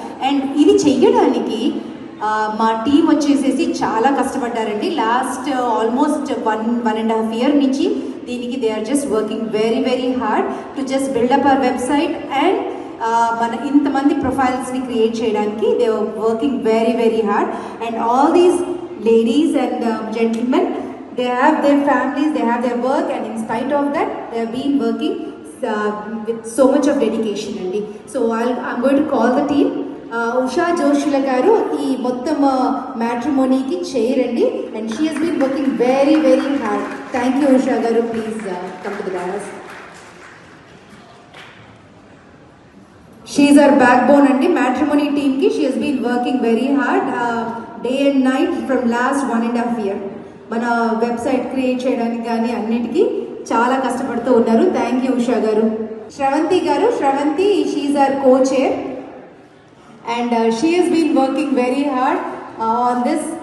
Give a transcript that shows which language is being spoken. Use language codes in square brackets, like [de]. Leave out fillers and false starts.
[te] And ఇది చెయ్యడానికి మా టీం వచ్చేసేసి చాలా కష్టపడ్డారండి. [en] last almost 1.5 year [te] నుంచి దీనికి [en] they are just working very very hard to just build up our website and [te] మన ఇంతమంది ప్రొఫైల్స్ని క్రియేట్ చేయడానికి [en] They are working very very hard. And all these ladies and gentlemen, they have their families, they have their work, and in spite of that they have been working with so much of dedication andi. So I'm going to call the team. Usha Joshila garu [te] ee mottam matrimony ki [en] chair andi, and she has been working very very hard. Thank you Usha garu, please come to the dais. She is our backbone andi matrimony team ki. She has been working very hard day and night from last 1.5 year. [te] మన website create చేయడానికి కానీ అన్నిటికీ చాలా కష్టపడుతూ ఉన్నారు. [en] thank you [te] Usha గారు. [en] శ్రవంతి గారు, Sravanthi she our co chair and she has been working very hard on this.